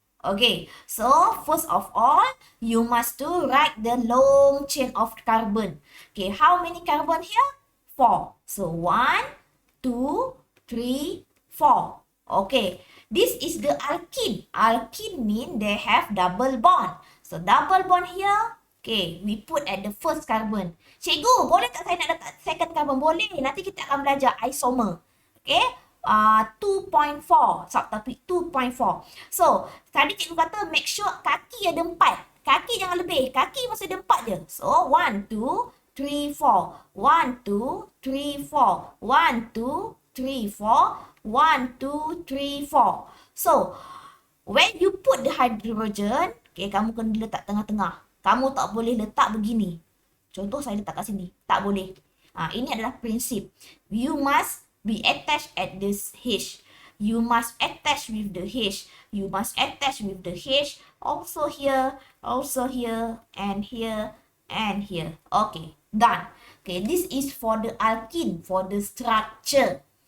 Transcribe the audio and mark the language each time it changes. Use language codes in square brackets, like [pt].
[en] Okay, so first of all, you must to write the long chain of carbon. Okay, how many carbon here? 4. So 1, 2, 3, 4. Okay, this is the alkene. Alkene mean they have double bond. So double bond here. Okay, we put at the first carbon. [ms] Cikgu, boleh tak saya nak letak second carbon? Boleh. Nanti kita akan belajar isomer. Okay. 2.4 subtopic 2.4. So tadi cikgu kata make sure kaki ada 4. Kaki jangan lebih. Kaki masih ada 4 je. So 1, 2, 3, 4. 1, 2, 3, 4. 1, 2, 3, 4. [en] 1, 2, 3, 4. So when you put the hydrogen, okay, [ms] kamu kena letak tengah-tengah. Kamu tak boleh letak begini. Contoh saya letak kat sini. Tak boleh. Ini adalah prinsip. [en] You must be attached at this H. You must attach with the H. You must attach with the H. Also here, and here, and here. Okay, done. Okay, this is for the alkene, for the structure.